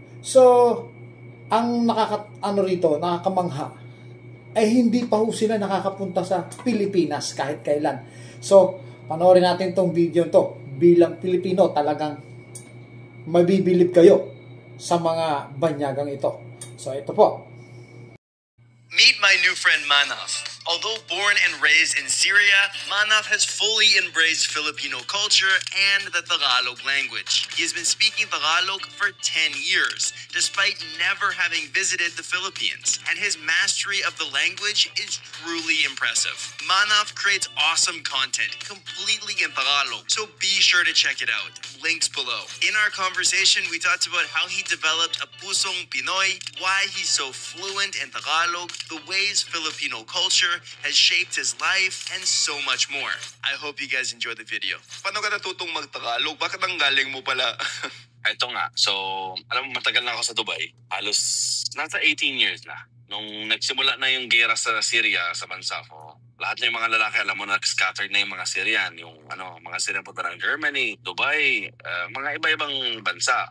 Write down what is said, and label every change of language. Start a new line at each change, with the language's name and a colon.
Filipino: So, ang nakakamangha ay hindi pa ho sila nakakapunta sa Pilipinas kahit kailan. So, panoorin natin tong video to. Bilang Pilipino, talagang mabibilib kayo sa mga banyagang ito. So, ito po.
English: Meet my new friend Manaf. Although born and raised in Syria, Manaf has fully embraced Filipino culture and the Tagalog language. He has been speaking Tagalog for 10 years, despite never having visited the Philippines, and his mastery of the language is truly impressive. Manaf creates awesome content completely in Tagalog, so be sure to check it out. Links below. In our conversation, we talked about how he developed a
Filipino: Pusong Pinoy,
English: why he's so fluent in Tagalog, the ways Filipino culture has shaped his life, and so much more. I hope you guys enjoy the video.
Filipino: Paano ka natutong mag-Tagalog? Bakit ang galing mo pala? Ito nga, so alam mo matagal na ako sa Dubai. Halos nasa 18 years na. Nung nagsimula na yung gera sa Syria, sa bansa ko, lahat ng mga lalaki, alam mo, nag-scattered na yung mga Syrian. Yung mga Syrian punta ng Germany, Dubai, mga iba-ibang bansa.